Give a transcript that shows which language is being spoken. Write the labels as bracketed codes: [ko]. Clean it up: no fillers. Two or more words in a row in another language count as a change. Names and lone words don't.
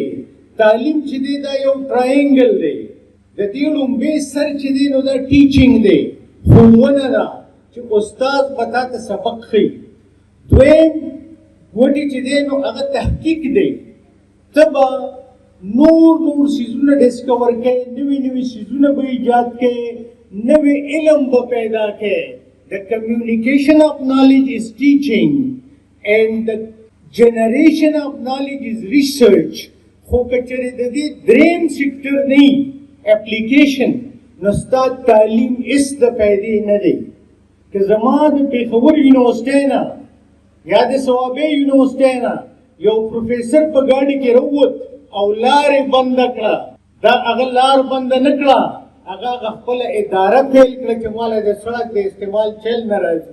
[ps] تعلیم چې دی دا یو ټراینګل دی، د دې لومبی سر چې دی نو دا ټیچینګ دی، ښوونه ده چې استاد به تا ته سبق ښیي. دویم ګوټې چې دی نو هغه تحقیق دی، ته به نور څیزونه ډسکور کوي، نوي څیزونه به ایجاد کوي، نوي علم به پیدا کوي. [en] The communication of knowledge is teaching and the generation of knowledge is research. [ps] خو که چېرې د دې دریم سیکټر نه وي اپلیکیشن، نو ستا تعلیم هېڅ د فایدې نه دی. که زما د پېښور یونیورسټۍ نه یا د صوابۍ یونیورسټۍ نه یو پروفیسر په ګاډي کې راووت او لارې بنده کړه، دا هغه لار بنده نه کړه، هغه خپله اداره فیل کړه چې ماله د سړک د استعمال چل نه راځي.